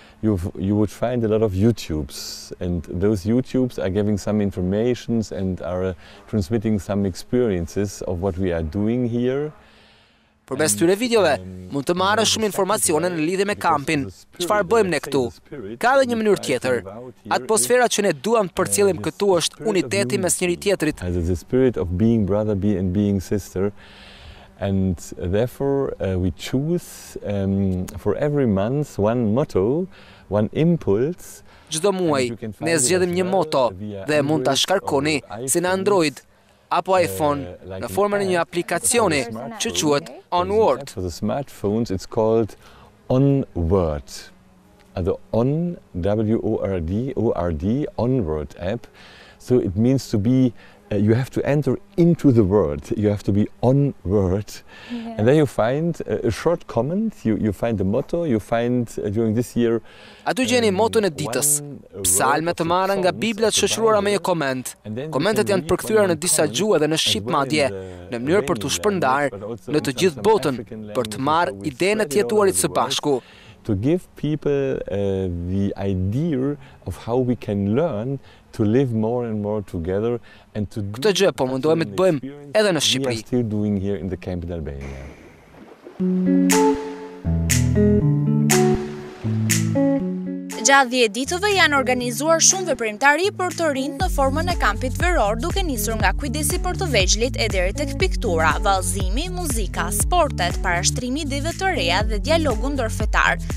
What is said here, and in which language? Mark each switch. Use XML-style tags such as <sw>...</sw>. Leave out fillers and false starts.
<en>you would find a lot of YouTubes, and those YouTubes are giving some informations and are transmitting some experiences of what we are doing here.</en> <sq>Përmes këtyre videove, mund të marrësh shumë informacione në lidhje me kampin, çfarë bëjmë ne këtu. Ka edhe një mënyrë tjetër. Atmosfera që ne duam të përcjellim këtu është uniteti mes njëri tjetrit.</sq> <en>The spirit of being brother and being sister. And therefore we choose for every month one motto, one impulse.</en> <sq>Çdo muaj ne zgjedhim një moto dhe mund ta shkarkoni si në Android apo iPhone në formën e një aplikacioni që quhet Onward.</sq> <en>For the smartphones it's called Onward. The On, W-O-R-D, Onward app. So it means to be you have to enter into the word. You have to be onward. Yeah. And then you find a short comment, you find the motto, you find during this year</en> <sq>Atu gjeni moton e ditës, psalme të marra nga Bibla të shoqëruara me një koment. Komentet janë përkthyera në disa gjuhë dhe në shqip madje, në mënyrë për të shpërndarë në të gjithë botën, për të marrë idenë e të jetuarit së bashku.</sq> <en>To give people the idea of how we can learn to live more and more together and to do</en> <sq>këtë gjë po mundohemi të bëjmë edhe në Shqipëri.</sq> <en>We are still doing here in the camp in Albania.</en> <sq>Gjatë 10 ditëve janë organizuar shumë veprimtari për të rinjt në formën e kampit veror, duke nisur nga kujdesi për të vegjëlit e deri tek piktura, vallëzimi, muzika, sportet, parashtrimi ideve të reja dhe dialogu ndërfetar.</sq>